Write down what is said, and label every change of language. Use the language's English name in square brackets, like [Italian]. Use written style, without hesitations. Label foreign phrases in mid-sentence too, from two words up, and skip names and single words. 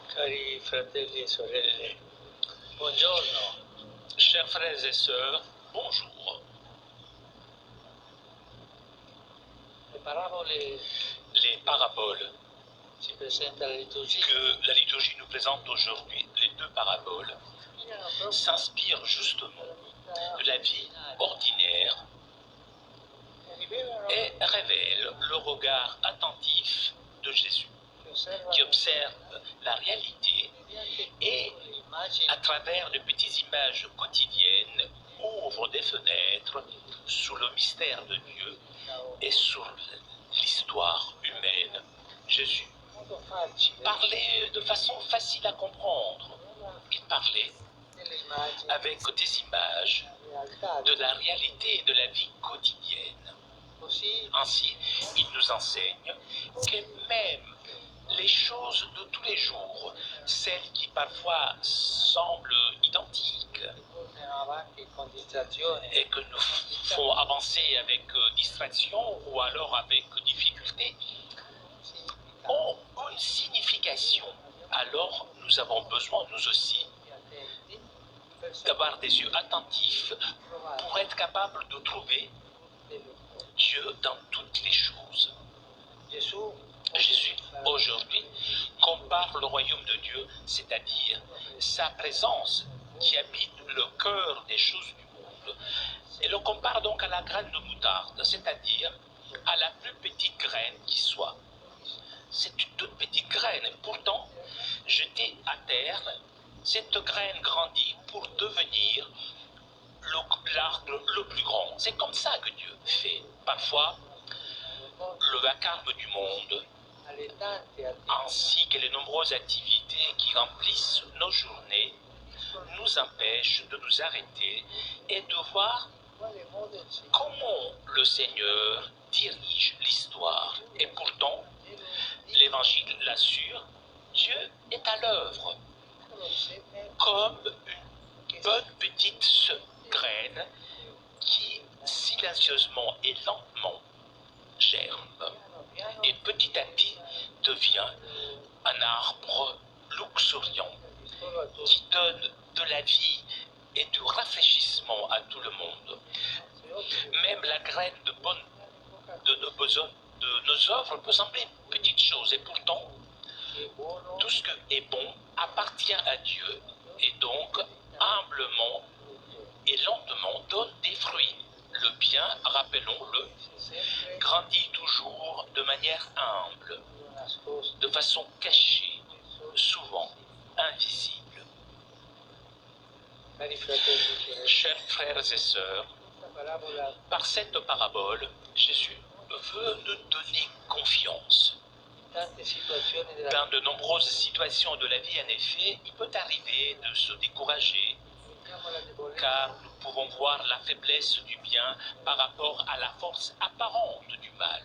[Italian] Cari fratelli e sorelle, buongiorno. [French] Chers frères et sœurs, bonjour. [Italian] Le parabole [French] Les paraboles [Italian] ci presenta la liturgia [French] que la liturgie nous présente aujourd'hui, les deux paraboles, [Italian] spiegano proprio [French] s'inspirent justement de la vie ordinaire [Italian] e rivelano [French] et révèlent le regard attentif de Jésus, qui observe la réalité et, à travers de petites images quotidiennes, ouvre des fenêtres sur le mystère de Dieu et sur l'histoire humaine. Jésus [Italian] modo facile [French] parlait de façon facile à comprendre. Il parlait [Italian] delle immagini [French] avec des images [Italian] realtà. [French] de la réalité et de la vie quotidienne. [Italian] Così [French] Ainsi, il nous enseigne que même les choses de tous les jours, celles qui parfois semblent identiques [Italian] portano avanti con distrazione [French] et que nous font avancer avec distraction ou alors avec difficulté, ont une signification. Alors nous avons besoin, nous aussi, [Italian] attenti per [French] d'avoir des yeux attentifs pour être capables de trouver Dieu dans toutes les choses. [Italian] Gesù [French] Jésus, aujourd'hui, compare le royaume de Dieu, c'est-à-dire sa présence qui habite le cœur des choses du monde, et le compare donc à la graine de moutarde, c'est-à-dire à la plus petite graine qui soit. C'est une toute petite graine, et pourtant, jetée à terre, cette graine grandit pour devenir l'arbre le plus grand. C'est comme ça que Dieu fait. Parfois, le vacarme du monde, [Italian] alle tante attività [French] ainsi que les nombreuses activités qui remplissent nos journées, nous empêchent de nous arrêter et de voir [Italian] quale modo il Signore [French] comment le Seigneur dirige l'histoire. Et pourtant, l'Évangile l'assure, Dieu est à l'œuvre, [Italian] osserva [French] comme une bonne petite graine qui silencieusement et lentement germe [Italian] piano [French] et petit à petit devient un arbre luxuriant [Italian] solo a tutti. [French] qui donne de la vie et du rafraîchissement à tout le monde. Même la graine de nos œuvres peut sembler une petite chose, et pourtant [Italian] Che è buono [French] tout ce qui est bon appartient à Dieu et donc humblement et lentement donne des fruits. Le bien, rappelons-le, [Italian] sempre [French] grandit toujours de manière humble, [Italian] nascosto. [French] de façon cachée, souvent invisible. [Italian] Cari fratelli e sorelle, [French] Chers frères et sœurs, [Italian] questa parabola [French] par cette parabole, Jésus veut nous donner confiance. [Italian] in tante situazioni della [French] Dans de nombreuses situations de la vie, en effet, il peut arriver de se décourager, [Italian] vediamo la debolezza [French] car nous pouvons voir la faiblesse du bien par rapport à la force apparente du mal.